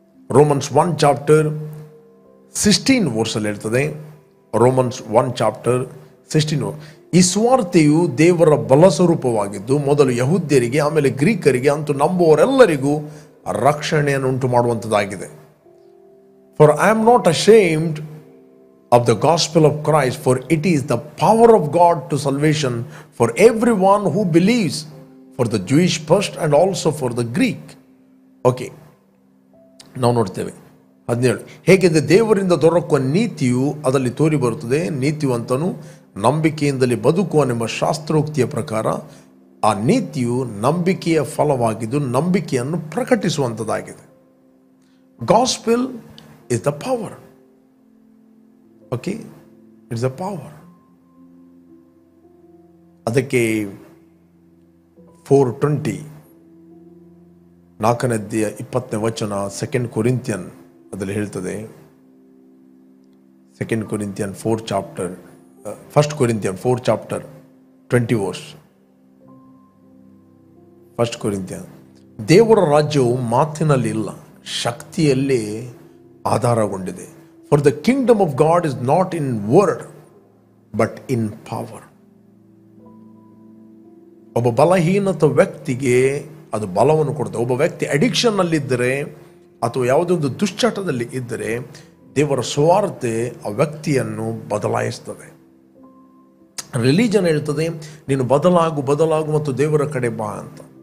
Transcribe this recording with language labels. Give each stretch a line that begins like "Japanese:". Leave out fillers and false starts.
Kannada: Romans 1 chapter 16 ವರ್ಸಲ್ಲಿ ಹೇಳ್ತದೆ. Romans 1 chapter 16. ಈ ಸುವಾರ್ತೆಯು ದೇವರ ಬಲ ಸ್ವರೂಪವಾಗಿದ್ದು ಮೊದಲು ಯಹೂದ್ಯರಿಗೆ, ಆಮೇಲೆ ಗ್ರೀಕರಿಗೆ, ಅಂತೂ ನಂಬುವವರೆಲ್ಲರಿಗೂ ರಕ್ಷಣೆಯನ್ನು ಉಂಟು ಮಾಡುವಂಥದ್ದಾಗಿದೆ.
English: For I am not ashamed of the gospel of Christ, for it is the power of God to salvation for everyone who believes, for the Jewish first and also for the Greek.
Kannada: Okay, ನಾವು ನೋಡ್ತೇವೆ 17. ಹೇಗೆಂದರೆ ದೇವರಿಂದ ದೊರಕುವ ನೀತಿಯು ಅದರಲ್ಲಿ ತೋರಿ ಬರುತ್ತದೆ. ನೀತಿವಂತನು ನಂಬಿಕೆಯಿಂದಲೇ ಬದುಕುವನೆಂಬ ಶಾಸ್ತ್ರೋಕ್ತಿಯ ಪ್ರಕಾರ ಆ ನೀತಿಯು ನಂಬಿಕೆಯ ಫಲವಾಗಿದ್ದು ನಂಬಿಕೆಯನ್ನು ಪ್ರಕಟಿಸುವಂಥದ್ದಾಗಿದೆ.
English: Gospel is the power. Okay, it's a power.
Kannada: ಅದಕ್ಕೆ 4:20 4ನೇ ಅಧ್ಯಾಯ 20ನೇ ವಚನ 2 ಕೊರಿಂಥಿಯನ್ ಅದರಲ್ಲಿ ಹೇಳ್ತದೆ. 2 Corinthian 4 chapter 1 Corinthian 4 chapter 20 verse. 1 Corinthian. ದೇವರ ರಾಜ್ಯವು ಮಾತಿನಲ್ಲಿ ಇಲ್ಲ, ಶಕ್ತಿಯಲ್ಲೇ ಆಧಾರಗೊಂಡಿದೆ.
English: For the kingdom of God is not in word, but in power.
Kannada: ಒಬ್ಬ ಬಲಹೀನತ ವ್ಯಕ್ತಿಗೆ ಅದು ಬಲವನ್ನು ಕೊಡುತ್ತೆ. ಒಬ್ಬ ವ್ಯಕ್ತಿ ಅಡಿಕ್ಷನ್ ಅಲ್ಲಿದ್ದರೆ ಅಥವಾ ಯಾವುದೊಂದು ದುಶ್ಚಟದಲ್ಲಿ ಇದ್ದರೆ ದೇವರ ಸುವಾರ್ತೆ ಆ ವ್ಯಕ್ತಿಯನ್ನು ಬದಲಾಯಿಸ್ತದೆ. ರಿಲಿಜನ್ ಹೇಳ್ತದೆ ನೀನು ಬದಲಾಗು ಮತ್ತು ದೇವರ ಕಡೆ ಬಾ ಅಂತ.